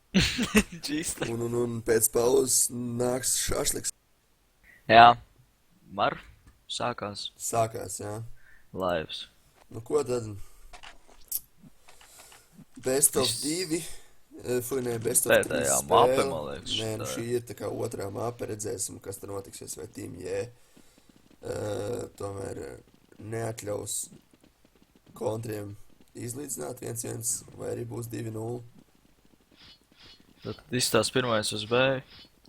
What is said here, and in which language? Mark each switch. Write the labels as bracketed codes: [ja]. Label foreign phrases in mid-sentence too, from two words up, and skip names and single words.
[lv] Džista. Un pēc pauzes nāks šašliks. Jā, sākās Sākās, jā. laivs. Nu ko tad? [en] Best of 2. Nē, best of 3 [lv] Pēdējā spēle. mape, man liekas, Nē, nu tā šī ir tā kā otrā mape, redzēsim, kas tur notiksies, vai Team J. Tomēr neatļaus kontriem izlīdzināt 1-1, vai arī būs 2-0. Tad izstās pirmais uz B.